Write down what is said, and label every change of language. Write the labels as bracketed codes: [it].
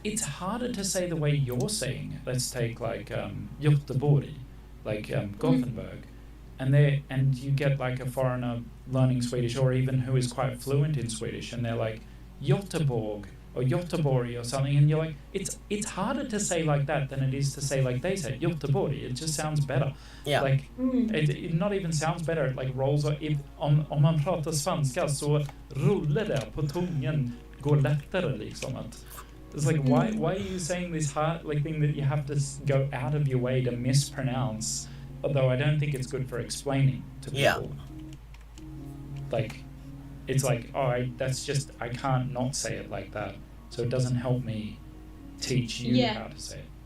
[en] It's harder to say the way you're saying it. Let's take like Göteborg, like Gothenburg, and you get like a foreigner learning Swedish, or even who is quite fluent in Swedish, and they're like Göteborg or Göteborg or something, and you're like, it's harder to say like that than it is to say like they say Göteborg. It just sounds better. Yeah. Like it not even sounds better. It like rolls. [sv] Om man pratar svenska så rullar det på tungan, går lättare liksom att. [en] It's like why are you saying this hard like thing that you have to go out of your way to mispronounce? Although I don't think it's good for explaining to people. Yeah. Like, it's like, that's just, I can't not say it like that. So it doesn't help me teach you how to say it.